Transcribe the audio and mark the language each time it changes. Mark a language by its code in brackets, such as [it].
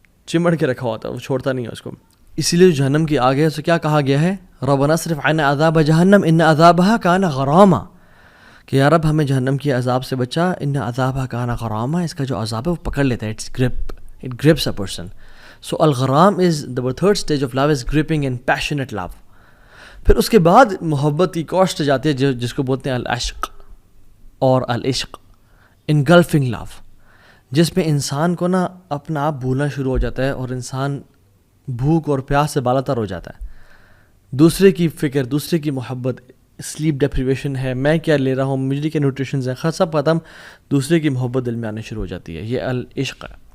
[ur] چمڑ کے رکھا ہوتا ہے, وہ چھوڑتا نہیں ہے اس کو. اسی لیے جہنم کی آگ ہے اسے کیا کہا گیا ہے, [ar] ربنا اصرف عنا عذاب جہنم ان عذابها کان غراما, [ur] کہ یا رب ہمیں جہنم کی عذاب سے بچا, ان عذابها کان غراما, اس کا جو عذاب ہے وہ پکڑ لیتا ہے, [en] it grips a person. So الغرام is the third stage of love is gripping and passionate love. [ur] پھر اس کے بعد محبت کی کوسٹ جاتی ہے جس کو بولتے ہیں العشق اور العشق, [en] engulfing love, [ur] جس میں انسان کو نا اپنا آپ بھولنا شروع ہو جاتا ہے اور انسان بھوک اور پیاس سے بالا تر ہو جاتا ہے. دوسرے کی فکر, دوسرے کی محبت, سلیپ ڈیپریویشن ہے, میں کیا لے رہا ہوں, مجھے کیا نیوٹریشنز ہیں, سب ختم, دوسرے کی محبت دل میں آنے شروع ہو جاتی ہے. یہ العشق ہے.